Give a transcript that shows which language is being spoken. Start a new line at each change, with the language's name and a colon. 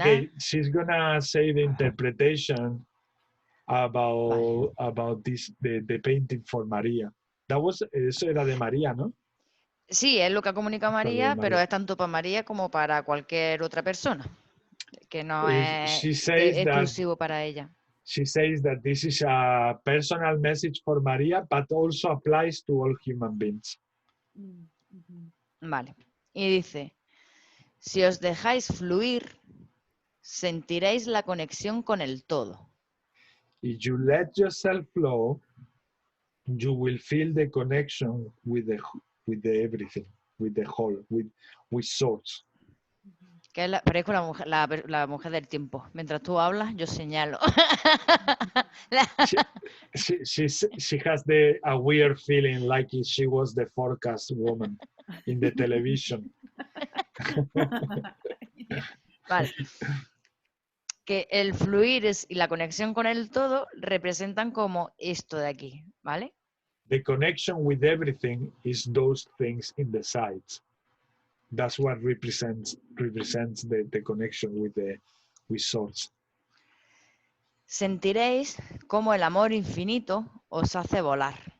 English: Okay, she's gonna say the interpretation about this, the painting for María.
Spanish: Eso era de María, ¿no? Sí, es lo que ha comunicado María, María. pero es tanto para María como para cualquier otra persona, que no es exclusivo para ella.
English: She says that this is a personal message for María, but also applies to all human beings.
Spanish: Vale. Y dice, si os dejáis fluir, sentiréis la conexión con el todo.
English: If you let yourself flow, you will feel the connection with the everything, with the whole, with source.
Spanish: Que parezco la mujer del tiempo. Mientras tú hablas, yo señalo.
English: She has a weird feeling like she was the forecast woman in the television.
Spanish: Vale. Que el fluir y la conexión con el todo representan como esto de aquí, ¿vale?
English: The connection with everything is those things in the sides. That's what represents the connection with source.
Spanish: Sentiréis cómo el amor infinito os hace volar.